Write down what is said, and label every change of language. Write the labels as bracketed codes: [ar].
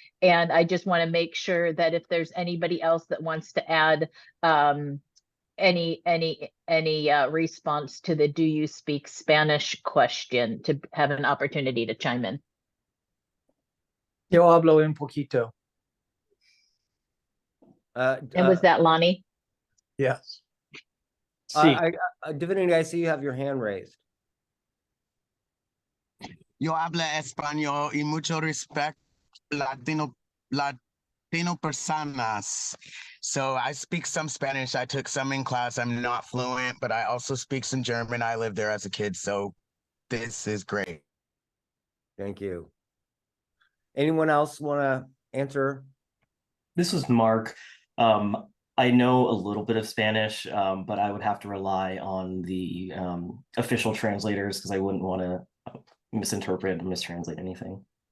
[en] And I just want to make sure that if there's anybody else that wants to add any response to the do you speak Spanish question, to have an opportunity to chime in. [es] Yo hablo un poquito. [en] And was that Lonnie? Yes. [es] Sí. [en] Divinity, I see you have your hand raised. [es] Yo hablo español y mucho respect Latino personas. [en] So I speak some Spanish. I took some in class. I'm not fluent, but I also speak some German. I lived there as a kid. So this is great. Thank you. Anyone else want to answer? This is Mark. I know a little bit of Spanish, but I would have to rely on the official translators because I wouldn't want to misinterpret or mistranslate anything.